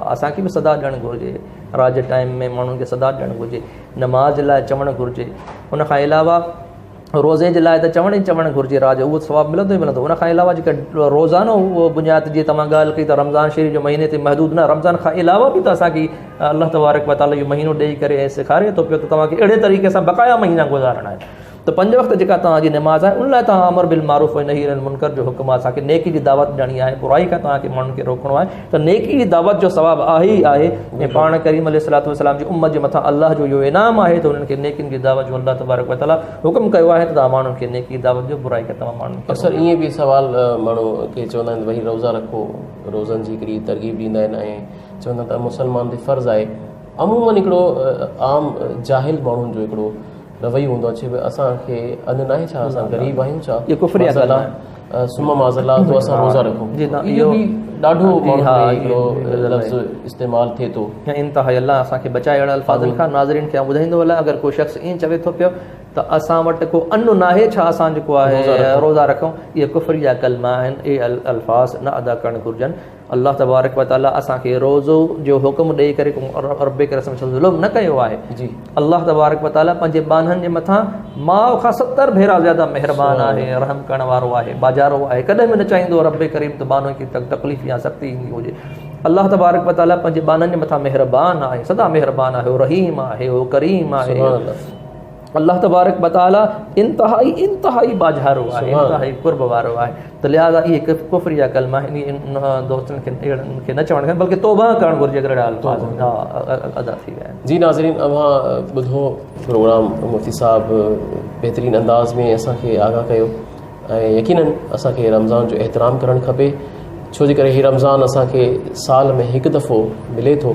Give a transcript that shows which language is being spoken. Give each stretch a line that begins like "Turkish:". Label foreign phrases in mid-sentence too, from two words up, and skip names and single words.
Sindhi: असांखे बि सदा ॾियणु घुरिजे, राति जे टाइम में माण्हुनि खे सदा ॾियणु घुरिजे, नमाज़ लाइ चवणु घुरिजे। उनखां अलावा रोज़े जे लाइ त चवणु घुरिजे, राज उहो सवाबु मिलंदो ई मिलंदो। उनखां अलावा जेका रोज़ानो उहो बुनियाद जीअं तव्हां ॻाल्हि कई त रमज़ान शरीफ़ जो महीने ते महदूद न, रमज़ान खां अलावा बि त असांखे अल्लाह तबारक व तआला इहो महीनो ॾेई करे ऐं सेखारे थो पियो त तव्हांखे अहिड़े तरीक़े सां बक़ाया महीना गुज़ारणा आहिनि। त 5 वक़्त जेका तव्हांजी नमाज़ आहे उन लाइ तव्हां
Arabic: अमर बिल मारूफ़
Sindhi: ऐं
Arabic: नही अनिल मुनकर
Sindhi: जो हुकुम आहे, असांखे नेकी जी दावत ॾियणी आहे, बुराई खां तव्हांखे माण्हुनि खे रोकणो आहे, त नेकी जी दावत जो सवाबु आहे ई आहे। ऐं पाण करीम
Arabic: अलैहिस्सलातु वस्सलाम
Sindhi: जी उम्मत जे मथां अल्लाह जो इहो इनाम आहे त उन्हनि खे नेकियुनि जी दावत जो अल्लाह तबारक व तआला हुकुम कयो आहे त तव्हां माण्हुनि खे नेकी जी दावत जो, बुराई खां तव्हां माण्हुनि खे। अक्सर ईअं बि सवाल माण्हू खे चवंदा आहिनि भई रोज़ा रखो, रोज़नि जी हिकिड़ी तरग़ीब ॾींदा आहिनि ऐं चवंदा त मुस्लमान ते फ़र्ज़ु आहे। अमूमन हिकिड़ो आम जाहिल माण्हुनि जो हिकिड़ो रवैयो हूंदो आहे, भई असांखे अञु न आहे छा, असां ग़रीब आहियूं छा, इहो कुफ़र आहे, सुम्ह माज़ल्ला तो असां रोज़ा रखूं। इहो बि ॾाढो हिकिड़ो लफ़्ज़ इस्तेमालु थिए थो। इंतिहा अल्लाह असांखे बचाए अहिड़ा अल्फाज़नि खां। नाज़रीन खे ॿुधाईंदो हलां, अगरि को शख़्स ईअं चवे थो पियो त असां वटि को अनु न आहे छा, असां जेको आहे रोज़ा रखूं, इहे कुफ़र जा कलमा आहिनि, इहे अल्फाज़ न अदा करणु घुरिजनि। अल्लाह तबारक व तआला असांखे रोज़ो जो हुकुम ॾेई करे रब करम ज़ुल्म न कयो आहे। जी अल्लाह तबारक व तआला पंहिंजे बाननि जे मथां माउ खां 70 भेरा ज़्यादा महिरबान आहे, रहम करण वारो आहे, बाजारो आहे। कॾहिं बि न चाहींदो रब करीम त बानो खे तकलीफ़ या सख़्ती ईंदी हुजे। अल्लाह तबारक व तआला पंहिंजे बाननि जे मथां महिरबान आहे, सदा महिरबान आहे, उहो रहीम आहे, उहो करीम आहे। अल्लाह तबारक व तआला इंतहाई बाज़ारो आहे, इंतहाई कुर्ब वारो आहे। त लिहाज़ा इहे कुफ़र जा कलमा इन दोस्तनि खे न चवणु खपे, बल्कि तौबा करणु घुरिजे अगरि अल्फाज़ अदा थी विया आहिनि। जी नाज़रीन, अव्हां ॿुधो प्रोग्राम, मुफ़्ती साहिबु बहितरीन अंदाज़ में असांखे आगाह कयो ऐं यकीनन असांखे रमज़ान जो एहतराम करणु खपे, छो जे करे हीउ रमज़ान असांखे साल में हिकु दफ़ो मिले थो।